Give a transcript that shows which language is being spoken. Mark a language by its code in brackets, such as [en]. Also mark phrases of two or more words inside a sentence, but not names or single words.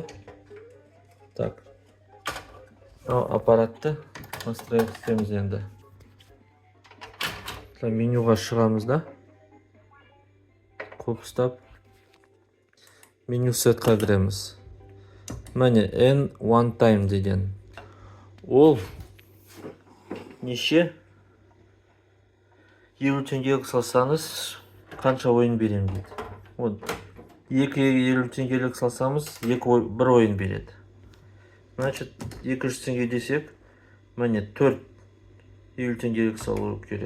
[kk] Так. Аппаратты настроек істейміз енді. Менюға шығамыз да. Көп ұстап. Меню сетқа кіреміз. Мәне [en] N one time [kk] деген. Ол неше? 50 теңгелік салсаңыз, қанша ойын берем дейді. 2-50 теңгелік салсамыз, 1 ойын береді. Значит, 200 теңге десек, мәне 4 50 теңгелік салу керек.